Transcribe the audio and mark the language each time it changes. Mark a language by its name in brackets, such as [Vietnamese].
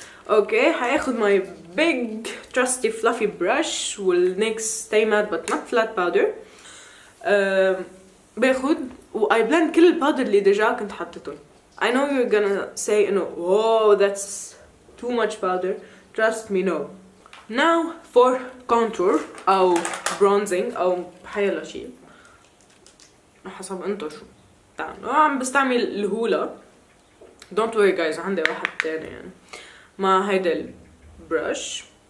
[Arabic] اوكي هاخد [English] my big trusty fluffy brush NYX Stay Matte but not flat powder. [Arabic] باخد و [English] I blend [Arabic] كل الباودر اللي ديجا كنت حطيتهم. [English] I know you're gonna say انه whoa that's too much powder. Trust me no. Now for contour [Arabic] او bronzing او حيلا شيء حسب انتو شو بتعملوا. عم بستعمل الهولا. [English] don't worry guys [Arabic] عندي واحد تاني يعني مع هيدا البرش.